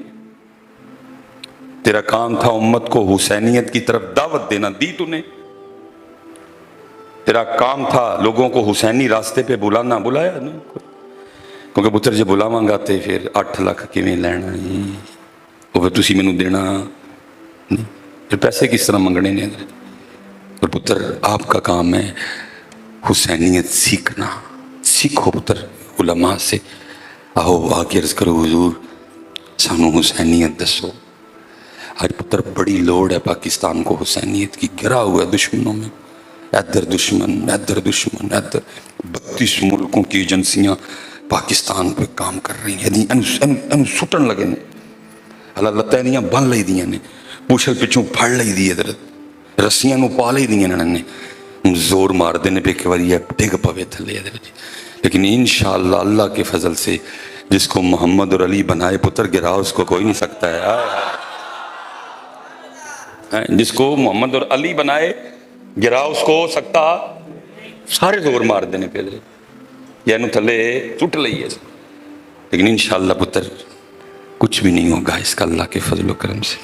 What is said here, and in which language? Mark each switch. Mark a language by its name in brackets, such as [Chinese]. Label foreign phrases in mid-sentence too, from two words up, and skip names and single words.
[Urdu] تیرا کام تھا امت کو حسینیت کی طرف دعوت دینا، دی تو نے؟ تیرا کام تھا لوگوں کو حسینی راستے پہ بلانا، بلایا نہیں؟ [Punjabi] کیونکہ پتر جب بلاواں گا تے پھر 8 لاکھ کیویں لینا ہے، وہ پھر تسی مینوں دینا نہیں، [Urdu] پھر پیسے کس طرح [Punjabi] منگنے نے؟ [Urdu] اور پتر آپ کا کام ہے حسینیت سیکھنا، سیکھو پتر علماء سے، آؤ آ کے عرض کرو [Punjabi] حضور سانو حسینیت دسو۔ [Urdu] آج پتر بڑی لوڑ ہے پاکستان کو حسینیت کی، گرا ہوا ہے دشمنوں میں، ادھر دشمن ادھر دشمن ادھر، 32 ملکوں کی ایجنسیاں پاکستان پہ کام کر رہی ہیں، [Punjabi] انہوں سٹن لگے نے، اللہ لتیں دیاں بن لئی دیاں نے، پوچھل پچھوں پھڑ لئی دی ادھر، رسیاں نو پا لئی دیاں نے، زور مار دینے پہ کہ واری ڈگ پوے تھلے ادھر جی۔ [Urdu] لیکن انشاءاللہ اللہ کے فضل سے جس کو محمد اور علی بنائے پتر گرا اس کو کوئی نہیں سکتا ہے، جس کو محمد اور علی بنائے گرا اس کو سکتا، سارے زور مار دینے پہ [Punjabi] یا انہوں تھلے ٹوٹ لئی ہے، [Urdu] لیکن انشاءاللہ پتر کچھ بھی نہیں ہوگا اس کا اللہ کے فضل و کرم سے۔